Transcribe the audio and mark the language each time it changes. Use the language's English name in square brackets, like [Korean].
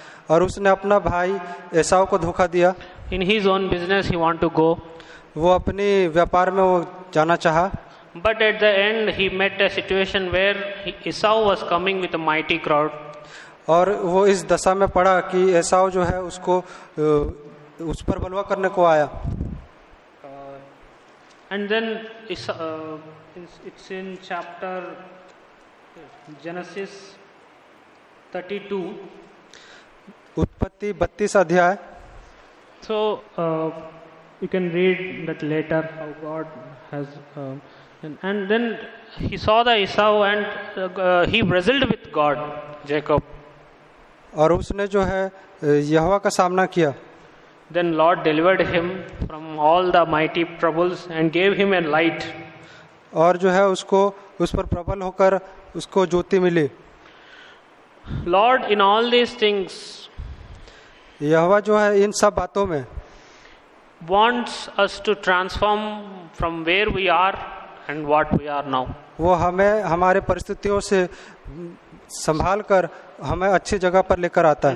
[Hindi] और उसने अपना भाई एसाव को धोखा दिया. [English] In his own business he want to go. [Hindi] वो अपनी व्यापार में वो जाना चाहा. [English] But at the end he met a situation where Esau was coming with a mighty crowd. [Hindi] और वो इस दशा में पड़ा कि एसाव जो है उसको उस पर बलवा करने को आया. [English] And then it's in chapter Genesis 32. [Hindi] उत्पत्ति 32 अध्याय. [English] So you can read that later how God has and then he saw the Esau and he wrestled with God, Jacob. [Hindi] और उसने जो है यहोवा का सामना किया. [English] Then Lord delivered him from all the mighty troubles and gave him a light. [Hindi] और जो है उसको उस पर प्रबल होकर उसको ज्योति मिली. [English] Lord in all these things, [Hindi] यहोवा जो है इन सब बातों में [English] wants us to transform from where we are and what we are now. [Hindi] वो हमें हमारे परिस्थितियों से संभाल कर हमें अच्छी जगह पर लेकर आता है.